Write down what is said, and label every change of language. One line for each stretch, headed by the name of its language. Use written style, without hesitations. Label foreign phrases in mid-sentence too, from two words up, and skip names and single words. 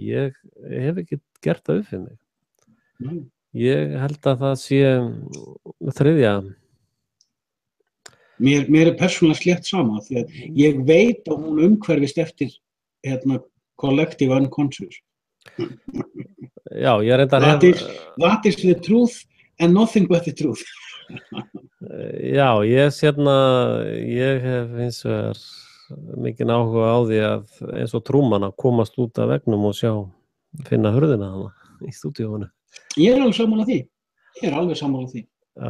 Icelandic: Ég hef ekki gert það upp fyrir mig. Ég held að það sé þriðja. Mér persónulega slétt sama því að ég veit að hún umhverfist eftir
English: collective unconscious.
Icelandic: Já, ég reyndar
English: That is the truth and nothing but the truth.
Icelandic: Já, ég hef eins og mikinn áhuga á því að eins og Trúmann að komast út af veggnum og finna hurðina hana í stúdíóinu. Ég alveg sammála því. Já.